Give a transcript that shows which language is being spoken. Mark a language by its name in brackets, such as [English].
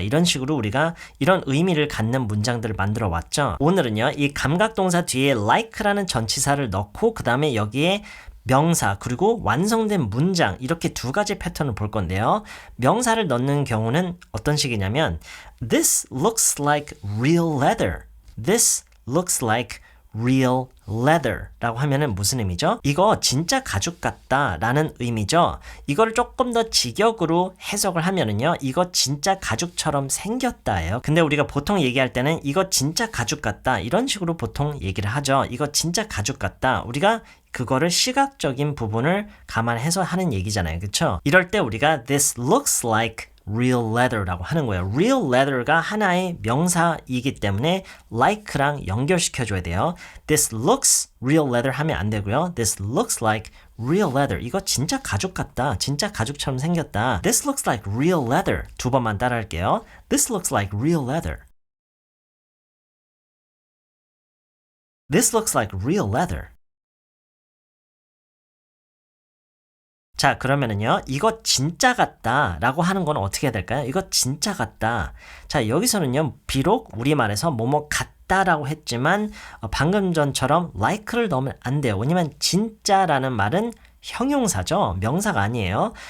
[Korean] 이런 식으로 우리가 이런 의미를 갖는 문장들을 만들어 왔죠. 오늘은요. 이 감각동사 뒤에 like라는 전치사를 넣고 그 다음에 여기에 명사 그리고 완성된 문장 이렇게 두 가지 패턴을 볼 건데요. 명사를 넣는 경우는 어떤 식이냐면 [English] This looks like real leather. This looks like real leather [Korean] 라고 하면은 무슨 의미죠? 이거 진짜 가죽 같다 라는 의미죠. 이거를 조금 더 직역으로 해석을 하면은요. 이거 진짜 가죽처럼 생겼다예요. 근데 우리가 보통 얘기할 때는 이거 진짜 가죽 같다 이런 식으로 보통 얘기를 하죠. 이거 진짜 가죽 같다. 우리가 그거를 시각적인 부분을 감안해서 하는 얘기잖아요. 그쵸? 이럴 때 우리가 [English] this looks like real leather [Korean] 라고 하는 거예요. real leather가 하나의 명사이기 때문에 like랑 연결시켜줘야 돼요. [English] This looks real leather [Korean] 하면 안 되고요. [English] This looks like real leather. [Korean] 이거 진짜 가죽 같다. 진짜 가죽처럼 생겼다. [English] This looks like real leather. [Korean] 두 번만 따라할게요. [English] This looks like real leather. This looks like real leather. [Korean] 자, 그러면은요, 이거 진짜 같다 라고 하는 건 어떻게 해야 될까요? 이거 진짜 같다. 자, 여기서는요, 비록 우리말에서 뭐뭐 같다라고 했지만, 방금 전처럼 like를 넣으면 안 돼요. 왜냐면 진짜라는 말은 형용사죠. 명사가 아니에요.